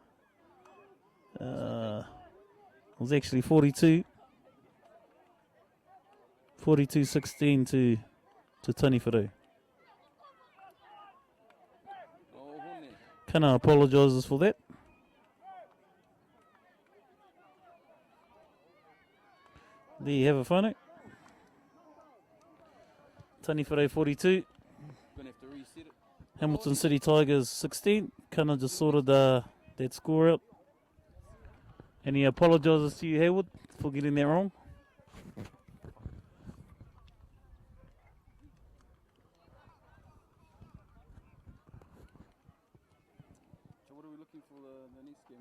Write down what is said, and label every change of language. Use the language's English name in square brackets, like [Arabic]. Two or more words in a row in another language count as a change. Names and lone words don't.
[English] It was actually 42-16 to Tani Whare. Kana apologises for that. There you have it, whānau. Tani Whare 42. Gonna have to reset it. Hamilton City Tigers 16. Kind of just sorted that score out. And he apologises to you, Haywood, for getting that wrong. So what are we looking for the next game?